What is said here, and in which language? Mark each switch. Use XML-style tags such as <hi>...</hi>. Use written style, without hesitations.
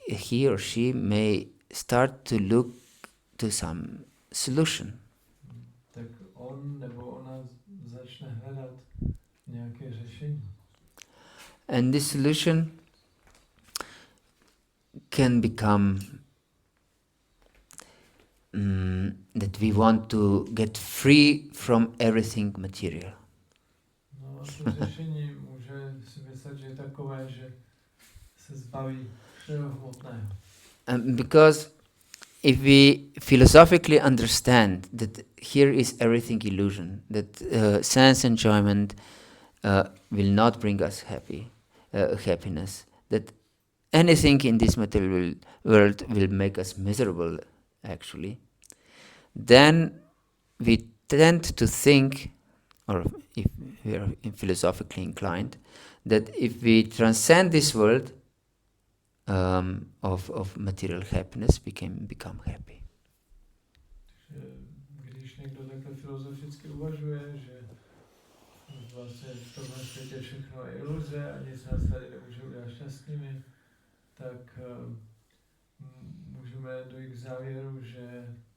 <en>he or she may start to look to some solution.</en> <cs>tak on nebo ona začne hledat nějaké řešení.</cs> <en>And this solution can become that we want to get free from everything material.</en> <cs>No a to řešení může si myslet, že je takové, že se zbaví všeho hmotného.</cs> <en>Because if we philosophically understand that here is everything illusion, that sense enjoyment will not bring us happiness, that anything in this material world will make us miserable, actually, then we tend to think, or if we are philosophically inclined, that if we transcend this world of material happiness, we can become happy.</en> <cs>Takže když někdo takhle filozoficky uvažuje, že vlastně v tomhle světě všechno je iluze a nic nás tady nemůže udělat šťastnými, tak můžeme dojít k závěru, že</cs>